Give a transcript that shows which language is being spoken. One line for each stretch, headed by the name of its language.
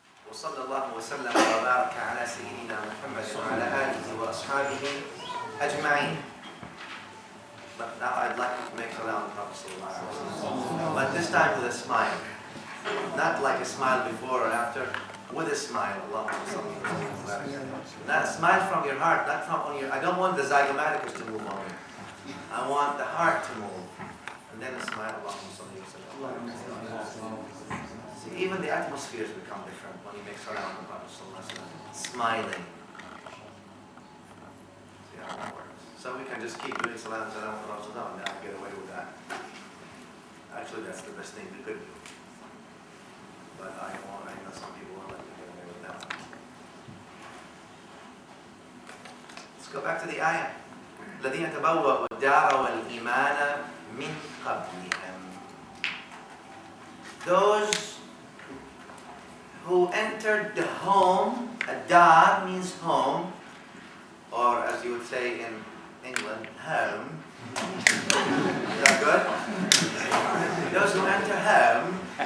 Arabic: وصلى الله وسلم وبارك على سيدنا محمد وعلى آله وأصحابه أجمعين.
English: But now I'd like to make salam to Prophet sallallahu alaihi wasallam. But this time with a smile. Not like a smile before or after, with a smile. Allahumma salli wa sallim wa barik. Not a smile from your heart, not from on your. I don't want the zygomaticus to move only. I want the heart to move. And then a smile. Allahumma salli wa sallim. See, even the atmospheres become different when you make salam to Prophet sallallahu alaihi wasallam. Smiling. See how that works. So we can just keep doing salam to Rasulullah and now get away with that. Actually, that's the best thing we could do. But I know some people won't let me get away with that. Let's go back to the ayah.
Arabic: الذين تبوأوا الدار والإيمان من قبلهم.
English: Those who entered the home, dar means home, or as you would say in England, home. Is that good? Those who enter home.